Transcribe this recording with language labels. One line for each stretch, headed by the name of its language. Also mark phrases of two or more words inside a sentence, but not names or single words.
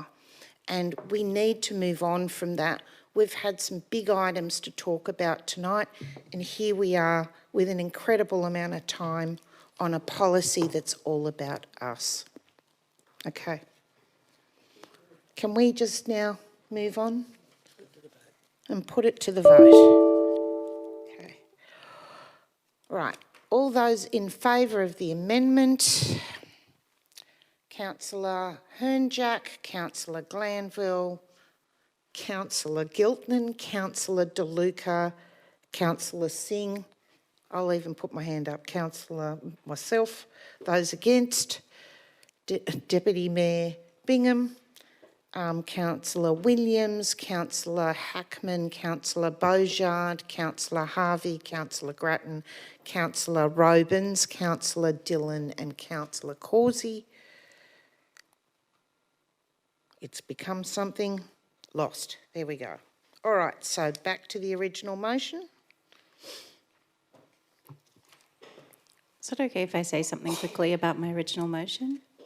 English: And we need to move on from that. We've had some big items to talk about tonight, and here we are with an incredible amount of time on a policy that's all about us. Okay. Can we just now move on and put it to the vote? Okay. Right. All those in favour of the amendment? Councillor Hernjack, Councillor Glanville, Councillor Giltnan, Councillor DeLuca, Councillor Singh. I'll even put my hand up. Councillor myself. Those against? Deputy Mayor Bingham, Councillor Williams, Councillor Hackman, Councillor Beaujard, Councillor Harvey, Councillor Grattan, Councillor Robins, Councillor Dillon and Councillor Causey. It's become something lost. There we go. All right, so back to the original motion. Is it okay if I say something quickly about my original motion?